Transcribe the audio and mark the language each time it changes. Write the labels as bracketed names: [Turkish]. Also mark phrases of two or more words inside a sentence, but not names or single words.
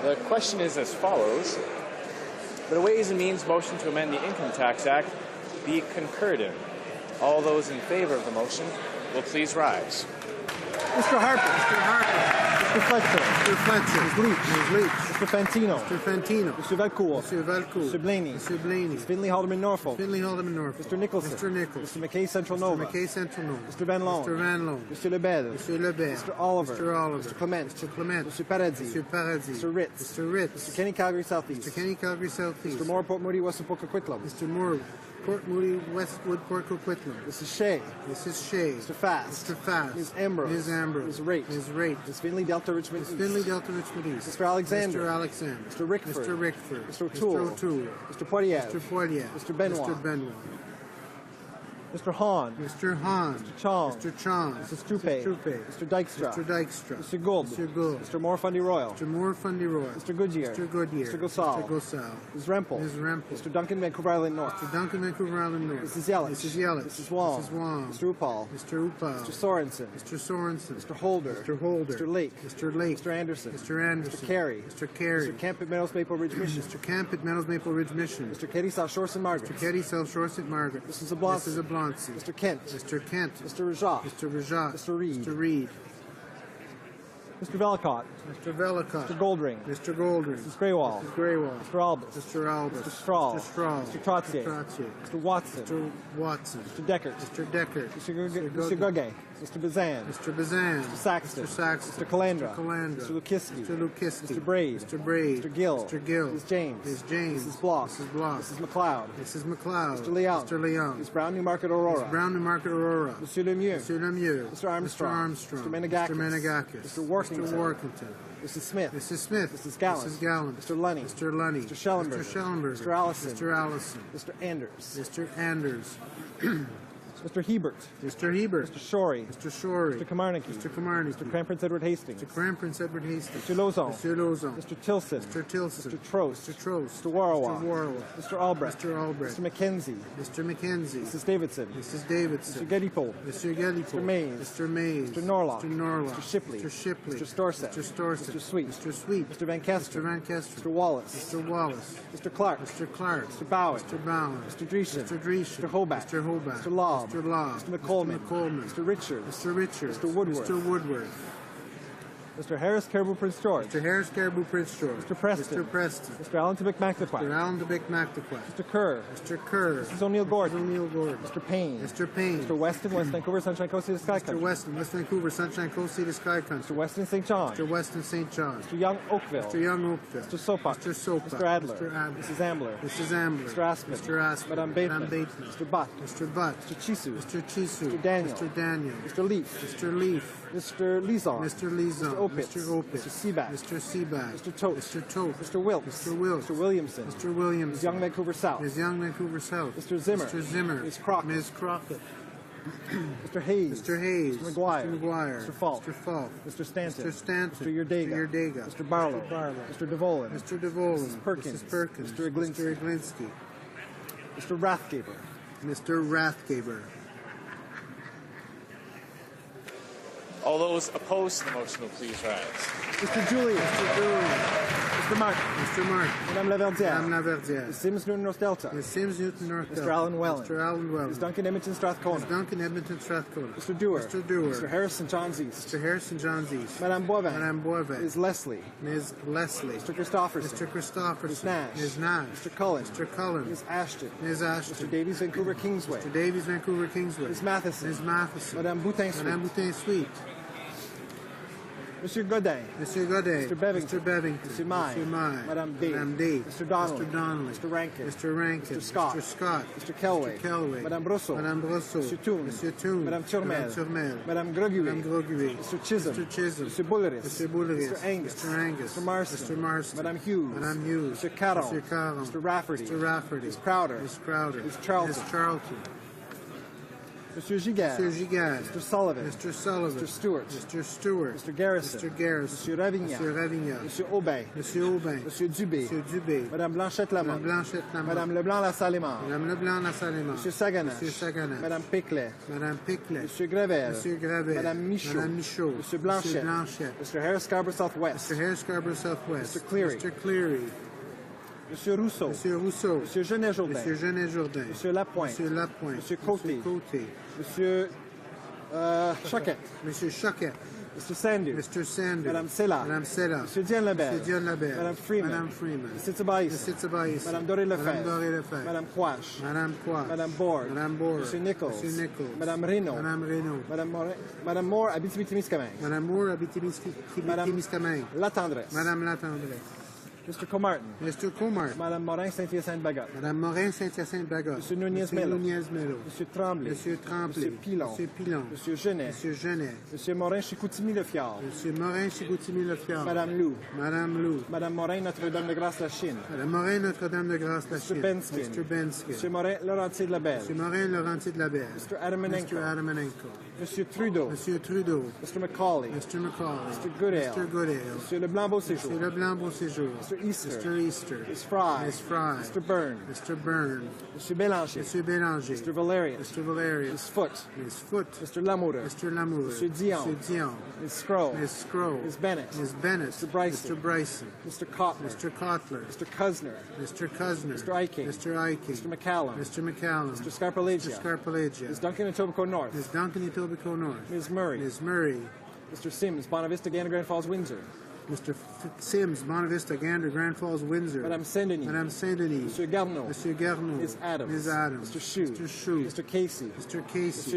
[English] question is as follows. That a Ways and Means motion to amend the Income Tax Act be concurred in. All those in favor of the motion will please rise. Mr. Harper. Mr. Harper. Mr. Fletcher. Mr. Fletcher. Ms. Leach. Ms. Leach. Mr. Fantino. Mr. Fantino. Mr. Valcourt. Mr. Valcourt. Mr. Blaney. Mr. Blaney. Ms. Finley Haldeman Norfolk. Finley Haldeman Norfolk. Mr. Nicholson. Mr. Nicholson. Mr. McKay Central Nova. Mr. McKay Central Nova. Mr. Van Loan. Mr. Van Loan. Mr. Lebel. Mr. Lebel. Mr. Oliver. Mr. Oliver. Mr. Clement. Mr. Clement. Mr. Paradis. Mr. Paradis. Mr. Ritz. Mr. Ritz. Mr. Kenny Calgary Southeast. Mr. Kenny Calgary Southeast. Mr. Moore Port Moody Western Port Coquitlam. Mr. Moore Port Moody Westwood Port Coquitlam. Mrs. Shea. Mrs. Shea. Mr. Fast. Mr. Fast. Ms. Ambrose. Ms. Ambrose. Ms. Rate. Ms. Rate. Ms. Finley Delta Richmond East. Ms. Finley Delta Richmond East. Mr. Alexander. Mr. Alexander. Mr. Rickford. Mr. Rickford. Mr. O'Toole. Mr. O'Toole. Mr. Poirier. Mr. Poirier. Mr. Benoit. Mr. Benoit. Mr. Hahn. Mr. Hahn. Mr. Chong. Mr. Chong. Mr. Stupe. Mr. Stupe. Mr. Dykstra. Mr. Dykstra. Mr. Gould. Mr. Gould. Mr. Moore Fundy Royal. Mr. Moore Fundy Royal. Mr. Goodyear. Mr. Goodyear. Mr. Gosal. Mr. Gosal. Ms. Rempel. Ms. Rempel. Mr. Duncan Vancouver Island North. Mr. Duncan Vancouver Island North. Mrs. Yelich. Mrs. Yelich. Mrs. Wong. Mrs. Wong. Mr. Upal. Mr. Upal. Mr. Sorensen. Mr. Sorensen. Mr. Holder. Mr. Holder. Mr. Lake. Mr. Lake. Mr. Anderson. Mr. Anderson. Mr. Carey. Mr. Carey. Mr. Camp at Meadows Maple Ridge Mission. Mr. Camp at Meadows Maple Ridge Mission. Mr. Keddy South Shore St. Margaret. Mr. Keddy South Shore St. Margaret. Mrs. Ablonsi. Mrs. Ablonsi. Mr. Kent. Mr. Kent. Mr. Rajat. Mr. Rajat. Mr. Reed. Mr. Reed. Mr. Velicott. Mr. Velicott. Mr. Goldring. Mr. Goldring. Mrs. Greywall. Mrs. Greywall. Mr. Albus. Mr. Albus. Mr. Strahl. Mr. Strahl. Mr. Trottier. Mr. Trottier. Mr. Watson. Mr. Watson. Mr. Deckert. Mr. Deckert. Mr. Gugge. Mr. Bazan. Mr. Bazan. Mr. Saxton. Mr. Saxton. Mr. Calandra. Mr. Calandra. Mr. Lukiski. Mr. Lukiski. Mr. Braid. Mr. Braid. Mr. Gill. Mr. Gill. Ms. James. Ms. James. Mrs. Block. Mrs. Block. Mrs. McLeod. Mrs. McLeod. Mr. Leon. Mr. Leon. Ms. Brown Newmarket Aurora. Ms. Brown Newmarket Aurora. Monsieur Lemieux. Monsieur Lemieux. Mr. Armstrong. Mr. Armstrong. Mr. Menegakis. Mr. Menegakis. Mr. Workington. Mr. Workington. Mrs. Smith. Mrs. Smith. Mrs. Gallant. Mrs. Gallant. Mr. Lunny. Mr. Lunny. Mr. Schellenberger. Mr. Schellenberger. Mr. Allison. Mr. Allison. Mr. Anders. Mr. Anders. Mr. Hebert. Mr. Hebert. Mr. Shorey. Mr. Shorey. Mr. Kamarnicki. Mr. Kamarnicki. Mr. Cran Prince Edward Hastings. Mr. Cran Prince Edward Hastings. Mr. Lozon. Mr. Lozon. Mr. Tilson. Mr. Tilson. Mr. Trost. Mr. Trost. Mr. Warwa. Mr. Warwa. Mr. Albrecht. Mr. Albrecht. Mr. McKenzie. Mr. McKenzie. Mrs. Davidson. Mrs. Davidson. Mr. Gedipo. Mr. Gedipo. Mr. Mays. Mr. Mays. Mr. Norlock. Mr. Norlock. Mr. Shipley. Mr. Shipley. Mr. Storsett. Mr. Storsett. Mr. Sweet. Mr. Sweet. Mr. Van Kester. Mr. Van Kester. Mr. Wallace. Mr. Wallace. Mr. Clark. Mr. Clark. Mr. Bowen. Mr. Bowen. Mr. Dreesen. Mr. Dreesen. Mr. Hobart. Mr. Hobart. Mr. Lobb. Mr. Lobb. Mr. McColeman. McColeman. Mr. Richard. Mr. Richard. Mr. Woodworth. Mr. Woodworth. Mr. Harris Caribou Prince George. Mr. Harris Caribou Prince George. Mr. Preston. Mr. Preston. Mr. Allen Tibic McNaquat. Mr. Allen Tibic McNaquat. Mr. Kerr. Mr. Kerr. Mrs. O'Neill Gordon. Mrs. O'Neill Gordon. Mr. Payne. Mr. Payne. Mr. Weston, West Vancouver, Sunshine Coast City Sky Country. Mr. Weston, West Vancouver, Sunshine Coast City Sky Country. Mr. Weston St. John. Mr. Weston St. John. Mr. Young Oakville. Mr. Young Oakville. Mr. Sopak. Mr. Sopak. Mr. Adler. Mr. Adler. Mrs. Ambler. Mrs. Ambler. Mr. Aspen. Mr. Aspen. Madame Bateman. Madame Bateman. Mr. Butt. Mr. Butt. Mr. Chisu. Mr. Chisu. Mr. Daniel. Mr. Daniel. Mr. Leaf. Mr. Leaf. Mr. Lizon. Mr. Lizon. Mr. Opitz. Mr. Opitz. Mr. Seaback. Mr. Seaback. Mr. Tote. Mr. Tote. Mr. Wilkes. Mr. Wilkes. Mr. Williamson. Mr. Williamson. Ms. Young Vancouver South. Ms. Young Vancouver South. Mr. Zimmer. Mr. Zimmer. Ms. Crockett. Ms. Crockett. Mr. Hayes. Mr. Hayes. Mr. McGuire. Mr. McGuire. Mr. Falk. Mr. Falk. Mr. Stanton. Mr. Stanton. Mr. Yurdega. Mr. Yurdega. Mr. Barlow. Mr. Barlow. Mr. DeVolen. Mr. DeVolen. Mrs. Perkins. Mrs. Perkins. Mr. Iglinski. Mr. Iglinski. Mr. Rathgaber. Mr. Rathgaber. All those opposed to the motion will please rise. Mr. Julian. Mr. Julian. Mr. Mark. Mr. Mark. Madame Laverdière. Madame Laverdière. Ms. Sims Newton North Delta. Ms. Sims Newton North Delta. Mr. Alan Welland. Mr. Alan Welland. Ms. Duncan Edmonton Strathcona. Ms. Duncan Edmonton Strathcona. Mr. Dewar. Mr. Dewar. Mr. Harrison Johns East. Mr. Harrison Johns East. Madame Boivin. Madame Boivin. Ms. Leslie. Ms. Leslie. Mr. Christopherson. Mr. Christopherson. Ms. Nash. Ms. Nash. Mr. Cullen. Mr. Cullen. Ms. Ashton. Ms. Ashton. Mr. Davies Vancouver Kingsway. Mr. Davies Vancouver Kingsway. Ms. Matheson. Ms. Matheson. Madame Boutin Sweet. Madame Boutin Sweet. Monsieur Godin. Monsieur Godin. Mr. Bevington. Mr. Bevington. Mr. Mai. Mr. Mai. Madame Day. Madame Day. Mr. Donnelly. Mr. Donnelly. Mr. Rankin. Mr. Rankin. Mr. Scott. Mr. Scott. Mr. Kelway. Mr. Kelway. Madame Brosseau. Madame Brosseau. Monsieur Toon. Monsieur Toon. Madame Turmel. Madame Turmel. Madame Greguet. Madame Greguet. Mr. Chisholm. Mr. Chisholm. Mr. Bulleris. Mr. Bulleris. Mr. Angus. Mr. Angus. Mr. Marston. Mr. Marston. Madame Hughes. Madame Hughes. Mr. Caron. Mr. Caron. Mr. Rafferty. Mr. Rafferty. Ms. Crowder. Ms. Crowder. Ms. Charlton. Ms. Charlton. Monsieur Giguère. Monsieur Giguère. Mr. Sullivan. Mr. Sullivan. Mr. Stewart. Mr. Stewart. Mr. Garrison. Mr. Garrison. Monsieur Ravignan. Monsieur Ravignan. Monsieur Aubin. Monsieur Aubin. Monsieur Dubé. Monsieur Dubé. Madame Blanchette-Lamont. Madame Blanchette-Lamont. Madame Leblanc-Lassalle-Mort. Madame Leblanc-Lassalle-Mort. Monsieur Sagana. Monsieur Sagana. Madame Péclet. Madame Péclet. Monsieur Gravel. Monsieur Gravel. Madame Michaud. Madame Michaud. Monsieur Blanchette. Monsieur Blanchette. Mr. Harris Scarborough Southwest. Mr. Harris Scarborough Southwest. Mr. Cleary. Mr. Cleary. Monsieur Rousseau. Monsieur Rousseau. Monsieur Genet-Jourdain. Monsieur Genet-Jourdain. Monsieur Lapointe. Monsieur Lapointe. Monsieur Côté. Monsieur Côté. Monsieur Choquette. Monsieur Choquette. Mr. Sanders. Mr. Sanders. Madame Sella. Madame Sella. Monsieur Diane Lebel. Monsieur Diane Lebel. Madame Freeman. Madame Freeman. Mr. Tobias. Mr. Tobias. Madame Doré Lefebvre. Madame Doré Lefebvre. Madame Quash. Madame Quash. Madame Borg. Madame Borg. Monsieur Nichols. Monsieur Nichols. Madame Reynaud. Madame Reynaud. Madame Moore, Abitibi-Témiscamingue. Madame Moore, Abitibi-Témiscamingue. Latendresse. Madame Latendresse. Mr. Comartin. Mr. Comartin. Madame Morin, Saint-Hyacinthe-Bagotte. Madame Morin, Saint-Hyacinthe-Bagotte. Monsieur Nunez-Melo. Monsieur Tremblay. Monsieur Tremblay. Monsieur Pilon. Monsieur Pilon. Monsieur Genet. Monsieur Genet. Monsieur Morin, Chicoutimi-le-Fjord. Monsieur Morin, Chicoutimi-le-Fjord. Madame Lou. Madame Lou. Madame Morin, Notre-Dame-de-Grâce-la-Chine. Madame Morin, Notre-Dame-de-Grâce-la-Chine. Mr. Benskin. Mr. Benskin. Monsieur Morin, Laurentier-de-la-Belle. Monsieur Morin, Laurentier-de-la-Belle. Mr. Adamanenko. Mr. Adamanenko. Monsieur Trudeau. Monsieur Trudeau. Mr. Macaulay. Mr. Macaulay. Mr. Goodale. Mr. Goodale. Monsieur Leblanc-Beauséjour. Monsieur Leblanc-Beauséjour. Mr. Easter. Mr. Easter. Miss Fry. Miss Fry. Mr. Byrne. Mr. Byrne. Monsieur Bélanger. Monsieur Bélanger. Mr. Valerian. Mr. Valerian. Miss Foote. Miss Foote. Mr. Lamoureux. Mr. Lamoureux. Monsieur Dion. Monsieur Dion. Miss Scroll. Miss Scroll. Miss Bennett. Miss Bennett. Mr. Bryson. Mr. Bryson. Mr. Kotler. Mr. Kotler. Mr. Kuzner. Mr. Kuzner. Mr. Eiking. Mr. Eiking. Mr. McCallum. Mr. McCallum. Mr. Scarpalagia. Mr. Scarpalagia. Ms. Duncan and Etobicoke North. Ms. Duncan and Etobicoke North. Ms. Murray. Ms. Murray. Mr. Sims, Bonavista, Gander, Grand Falls, Windsor. Mr. Sims, Bonavista, Gander, Grand Falls, Windsor. Madame Saint-Denis. Madame Saint-Denis. Monsieur Garneau. Monsieur Garneau. Ms. Adams. Ms. Adams. Mr. Shue. Mr. Shue. Mr. Casey. Mr. Casey.